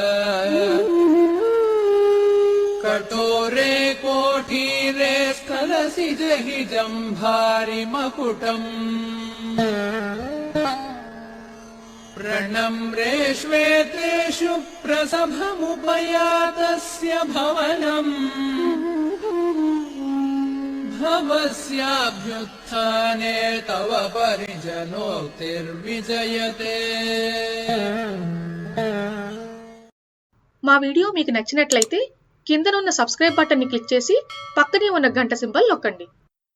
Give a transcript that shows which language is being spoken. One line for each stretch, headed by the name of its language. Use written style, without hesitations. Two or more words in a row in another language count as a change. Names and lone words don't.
Sanskrit: कटोरे कोठीरे स्खलसि जहि जम्भारिमकुटम् प्रणम्रेष्वेतेषु प्रसभमुपयातस्य भवनम् भवस्याभ्युत्थाने तव परिजनोक्तिर्विजयते।
Telugu: మా వీడియో మీకు నచ్చినట్లయితే కిందనున్న సబ్స్క్రైబ్ బటన్ని క్లిక్ చేసి పక్కనే ఉన్న గంట సింబల్ నొక్కండి.